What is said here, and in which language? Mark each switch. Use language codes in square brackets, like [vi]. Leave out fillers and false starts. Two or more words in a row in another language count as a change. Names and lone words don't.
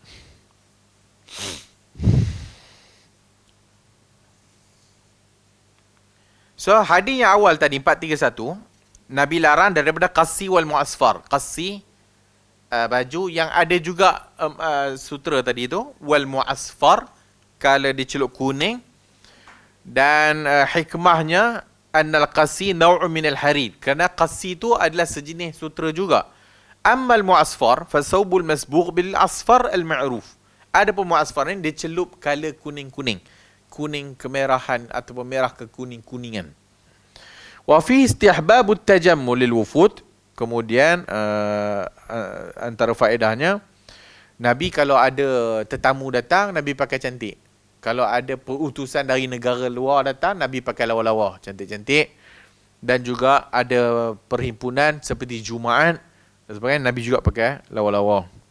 [ms] So hadis yang awal tadi 431, Nabi larang daripada [ar] القسي والمعصفر. [ms] Qassi baju yang ada juga sutera tadi tu, [ar] والمعصفر [ms] kalau dicelup kuning, dan hikmahnya [ar] أن القسي نوع من الحرير. [ms] Kerana qassi tu adalah sejenis sutera juga. [ar] أما المعصفر فثوب مصبوغ بالأصفر المعروف. [ms] Adapun mu'asfar ni dia celup color kuning-kuning. Kuning kemerahan ataupun merah ke kuning-kuningan. [ar] وفي استحباب التجمل للوفود. [ms] Kemudian antara faedahnya, Nabi kalau ada tetamu datang, Nabi pakai cantik. Kalau ada utusan dari negara luar datang, Nabi pakai lawa-lawa, cantik-cantik. Dan juga ada perhimpunan seperti Jumaat dan sebagainya, Nabi juga pakai lawa-lawa.